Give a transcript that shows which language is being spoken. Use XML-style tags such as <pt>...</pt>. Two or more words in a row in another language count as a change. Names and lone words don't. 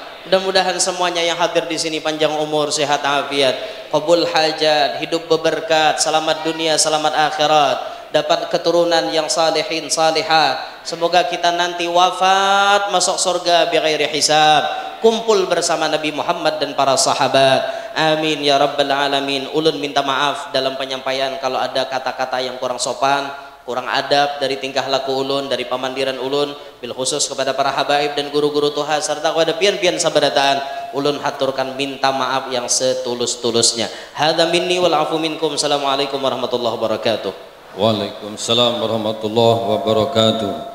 <id>Mudah-mudahan semuanya yang hadir di sini panjang umur, sehat afiat, qabul hajat, hidup berberkat, selamat dunia, selamat akhirat, dapat keturunan yang</id> <ar>الصالحين الصالحات.</ar> <id>Semoga kita nanti wafat masuk surga</id> <ar>بغير حساب,</ar> <id>kumpul bersama Nabi Muhammad dan para sahabat.</id> <ar>آمين يا رب العالمين.</ar> <bjn>Ulun minta maaf dalam penyampaian kalau ada kata-kata yang kurang sopan, kurang adab dari tingkah laku ulun, dari pamandiran ulun,</bjn> <ar>بالخصوص</ar> <bjn>kepada para habaib dan guru-guru Tuhan serta kepada pian-pian sabarataan, ulun haturkan minta maaf yang setulus-tulusnya.</bjn> <ar>هذا مني والعفو منكم. السلام عليكم ورحمة الله وبركاته. وعليكم السلام ورحمة الله وبركاته.</ar>